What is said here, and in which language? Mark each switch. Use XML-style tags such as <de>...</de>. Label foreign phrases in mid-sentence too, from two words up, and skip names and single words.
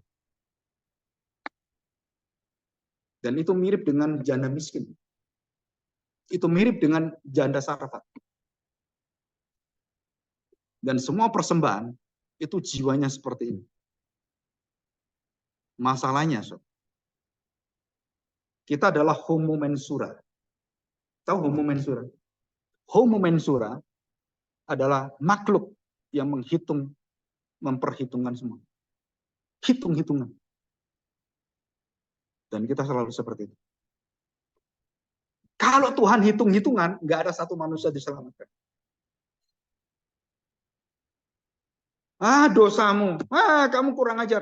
<id>Dan itu mirip dengan janda miskin. Itu mirip dengan janda Sarfat. Dan semua persembahan itu jiwanya seperti ini. Masalahnya, kita adalah</id> <la>homo mensura.</la> <id>Tahu</id> <la>homo mensura? Homo mensura</la> <id>adalah makhluk yang memperhitungkan semua. Hitung-hitungan. Dan kita selalu seperti itu. Kalau Tuhan hitung-hitungan, nggak ada satu manusia diselamatkan. Dosamu, kamu kurang ajar.</id>